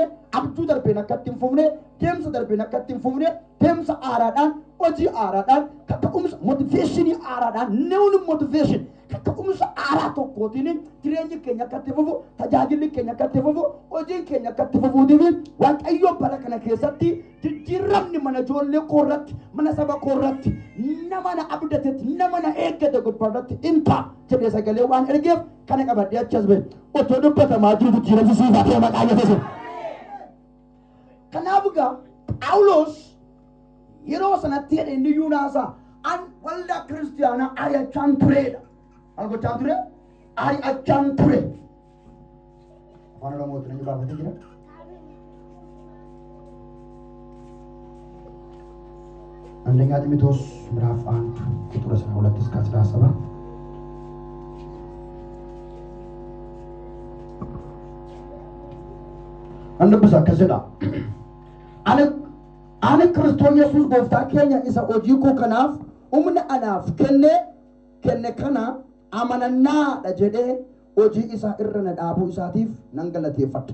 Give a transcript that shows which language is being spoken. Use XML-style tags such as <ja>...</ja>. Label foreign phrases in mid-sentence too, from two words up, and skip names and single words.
<om>abjuu darbeen akka ittiin fufne deemsa darbeen akka ittiin fufne deemsa haaraadhaan hojii haaraadhaan kaka'umsa motiveeshinii haaraadhaan</om> <en>neewun motiveeshin</en> <om>kaka'umsa haaraa tokkootiin jireenyi keenya akka itti fufu tajaajilli keenya akka itti fufu hojiin keenya akka itti fufuutiif waaqayyo bara kana keessatti jijjiiramni mana ijoollee koorratti mana saba koorratti nama na abdatetti nama na eeggate gubbaarratti inta jedhee sagalee waan ergeef kana qabadhee achas ba'e otoo dubbatamaa jiru jijjiiramsi siifaa ta'e maqaa Yesuus kanaaf egaa Phaawulos yeroo sanatti jedhe inni yuunaasaa an waldaa kiristaanaa ari'achaan tureedha maal gochaan ture ari'achaan ture afaan oromootiin inni baafatee jira</om> <am>አንደኛ ጢሞቴዎስ ምዕራፍ 1 ቁጥር 12 እስከ 17</am> <om>annabbisa akkasudha ani Kiristoos Yesuus gooftaa keenya isa hojii koo kanaaf humna anaaf kenne kana amanannaadha jedhee hojii isaa irra na dhaabuu isaatiif nan galateeffadha.</om>